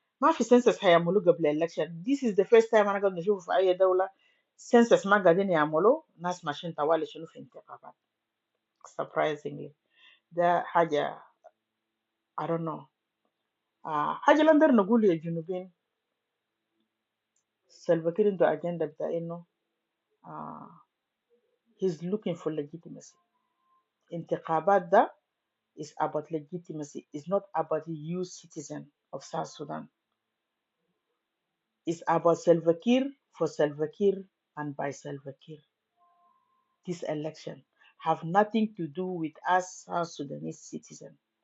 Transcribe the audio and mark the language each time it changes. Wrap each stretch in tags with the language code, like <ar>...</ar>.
<ar>ما في census هيعملوه قبل election.</ar> <en>This is the first time</en> <ar>أنا قاعد نشوفه في أي دولة census ما قاعدين يعملوه، ناس ماشيين طوالي شنو في انتخابات.</ar> <en>Surprisingly</en> <ar>ده حاجة</ar> <en>I don't know.</en> <ar>حاجة اللي نقدر نقول يا جنوبين سلفا كير عنده أجندة بتاع إنه</ar> <en>he's looking for legitimacy.</en> <ar>انتخابات ده</ar> <en>is about legitimacy. It's not about you citizen of South Sudan. It's about Salva Kiir for Salva Kiir and by Salva Kiir. This election have nothing to do with us South Sudanese citizens.</en>